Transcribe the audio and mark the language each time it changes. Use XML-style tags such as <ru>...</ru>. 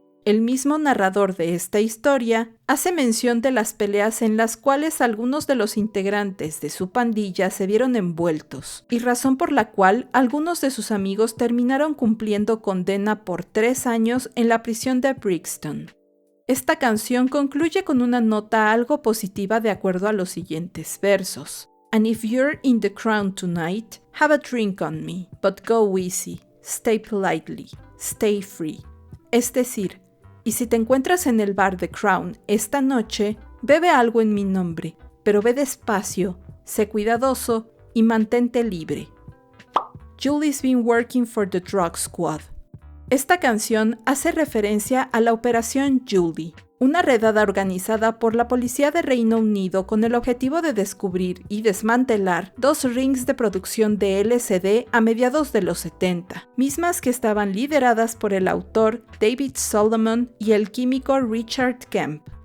<es>El mismo narrador de esta historia hace mención de las peleas en las cuales algunos de los integrantes de su pandilla se vieron envueltos, y razón por la cual algunos de sus amigos terminaron cumpliendo condena por 3 años en la prisión de Brixton. Esta canción concluye con una nota algo positiva de acuerdo a los siguientes versos.</es> <en>And if you're in the Crown tonight, have a drink on me, but go easy, stay politely, stay free.</en> <es>Es decir, y si te encuentras en el bar The Crown esta noche, bebe algo en mi nombre, pero ve despacio, sé cuidadoso y mantente libre.</es> <en>Julie's been working for the Drug Squad.</en> <es>Esta canción hace referencia a la Operación Julie, una redada organizada por la policía de Reino Unido con el objetivo de descubrir y desmantelar 2 rings de producción de LSD a mediados de los 70, mismas que estaban lideradas por el autor David Solomon y el químico Richard Kemp.</es>